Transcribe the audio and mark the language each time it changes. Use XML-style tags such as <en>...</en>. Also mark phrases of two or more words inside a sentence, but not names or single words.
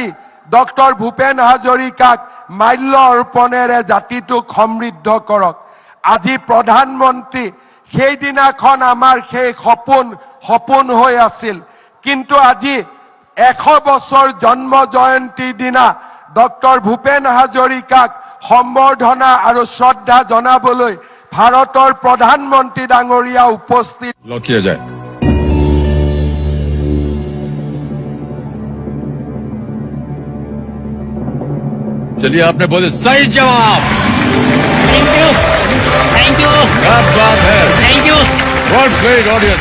<as>ডক্টৰ ভূপেন হাজৰিকাক মাল্য অৰ্পণেৰে জাতিটোক সমৃদ্ধ কৰক আজি প্ৰধানমন্ত্ৰী সেইদিনাখন আমাৰ সেই সপোন হৈ আছিল কিন্তু আজি 100 বছৰ জন্ম জয়ন্তীৰ দিনা ডক্টৰ ভূপেন হাজৰিকাক সম্বৰ্ধনা আৰু শ্ৰদ্ধা জনাবলৈ ভাৰতৰ প্ৰধানমন্ত্ৰী ডাঙৰীয়া উপস্থিত</as> <hi>किया जाए चलिए आपने बोले सही जवाब</hi> <en>thank you</en> <hi>क्या बात है</hi> <en>thank you what great audience</en>